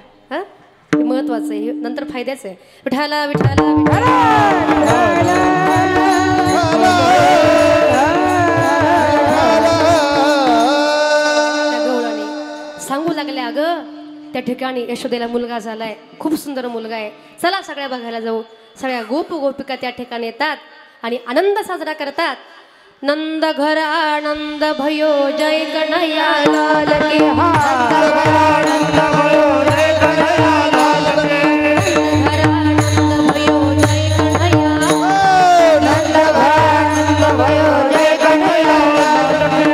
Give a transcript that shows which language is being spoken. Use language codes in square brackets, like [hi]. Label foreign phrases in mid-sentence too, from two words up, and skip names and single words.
[mr] हा, हे महत्वाचं आहे, नंतर फायद्याचं आहे. विठाला विठाला विठाला सांगू लागले, अगं त्या ठिकाणी यशोदेला मुलगा झालाय, खूप सुंदर मुलगा आहे, चला सगळ्या बघायला जाऊ. सगळ्या गोप गोपिका त्या ठिकाणी येतात आणि आनंद साजरा करतात. [hi] नंद घर आनंद भयो जय कन्हैया लाल की. आनंद भयो जय कन्हैया लाल की. घर आनंद भयो जय कन्हैया. नंद घर आनंद भयो जय कन्हैया लाल की.